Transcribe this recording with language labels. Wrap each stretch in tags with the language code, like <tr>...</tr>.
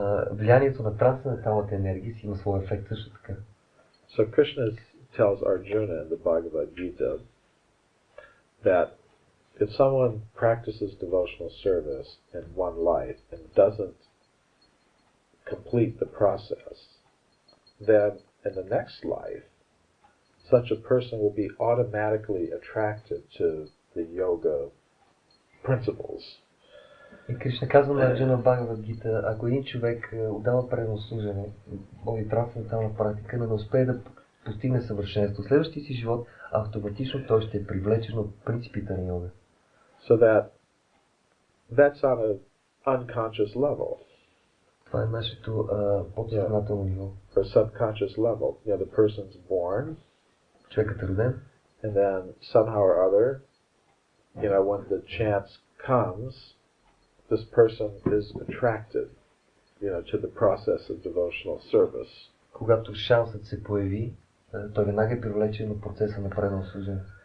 <bg>Влиянието на трансценденталната енергия си има своя ефект също така.</bg> <en>So Krishna tells Arjuna in the Bhagavad Gita that if someone practices devotional service in one life and doesn't complete the process, then in the next life, such a person will be automatically attracted to the yoga principles.</en> <bg>И Кришна казва на Арджуна в Бхагавад Гита, ако един човек отдава предано служене, води трансцендентална практика, но не успее да постигне съвършенство, в следващия си живот автоматично той ще е привлечен от принципите на йога.</bg> <en>So that's on an unconscious level.</en> <bg>Това е нашето подсъзнателно ниво.</bg> <en>Or subconscious level. The person's born.</en> <bg>Човекът е роден.</bg> <en>And then somehow or other, when the chance comes, this person is attracted, to the process of devotional service.</en> <bg>Когато шансът се появи, той веднага е привлечен от процеса на предано служение.</bg>